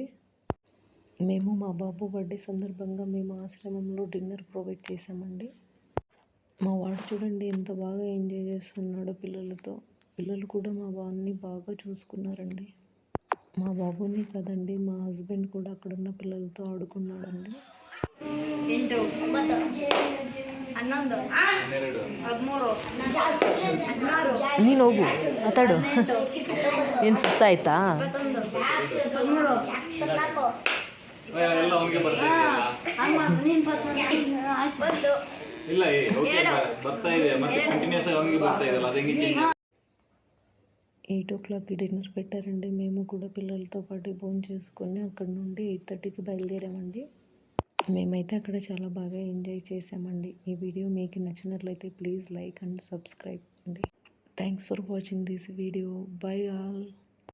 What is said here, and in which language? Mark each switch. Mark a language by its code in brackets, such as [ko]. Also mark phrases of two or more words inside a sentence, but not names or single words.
[te] మేము మా బాబు బర్త్డే సందర్భంగా మేము ఆశ్రమంలో [en] dinner provide [te] చేసామండి. మా వాడు చూడండి ఎంత బాగా ఎంజాయ్ చేస్తున్నాడో పిల్లలతో. పిల్లలు కూడా మా వాడిని బాగా చూసుకున్నారండి. మా బాబుని కదండి, మా హస్బెండ్ కూడా అక్కడున్న పిల్లలతో ఆడుకున్నాడండి. [kn] ನೀನು ಹೋಗು ಮಾತಾಡು ಏನು ಸುಸ್ತಾಯ್ತಾ? ಇಲ್ಲ ಓಕೆ ಬರ್ತಾ ಇದೆ ಮತ್ತೆ ಕಂಟಿನ್ಯೂಸ್ ಆಗಿ ಅವನಿಗೆ ಬರ್ತಾ ಇದಲ್ಲ ಅದು ಹೆಂಗೆ ಚೇಂಜ್ [te] 8 o'clockకి డిన్నర్ పెట్టారండి. మేము కూడా పిల్లలతో పాటు భోజనం చేసుకొని అక్కడ నుండి 8:30కి బయలుదేరామండి. మేమైతే అక్కడ చాలా బాగా ఎంజాయ్ చేసామండి. ఈ వీడియో మీకు నచ్చినట్లయితే [en] please like and subscribe [te] అండి. [en] Thanks for watching this video. Bye all.